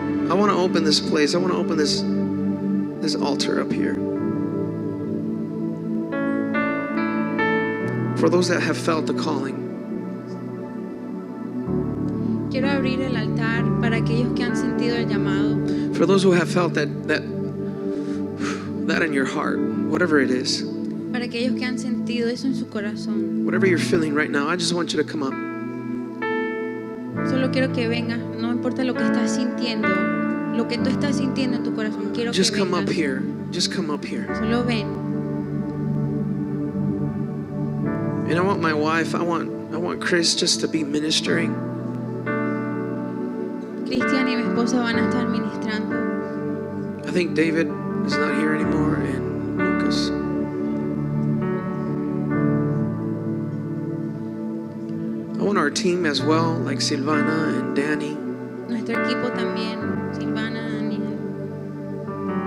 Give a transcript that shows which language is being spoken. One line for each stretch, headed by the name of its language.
English: I want to open this place. I want to open this altar up here. For those that have felt the calling.
Spanish: Quiero abrir el altar para aquellos que han sentido el llamado.
English: For those who have felt that in your heart, whatever it is,
Spanish: Para aquellos que han sentido eso en su corazón.
English: whatever you're feeling right now, I just want you to come up.
Spanish: Solo quiero que vengas, no importa lo que estás sintiendo, lo que tú estás sintiendo en tu corazón, quiero
English: Just
Spanish: que
English: come up
Spanish: vengas.
English: here. Just come up here.
Spanish: Solo ven.
English: And I want my wife, I want Chris just to be ministering.
Spanish: Cristian y mi esposa van a estar ministrando.
English: I think David is not here anymore, and Lucas. I want our team as well, like Silvana and Danny.
Spanish: Nuestro equipo también, Silvana, Daniel.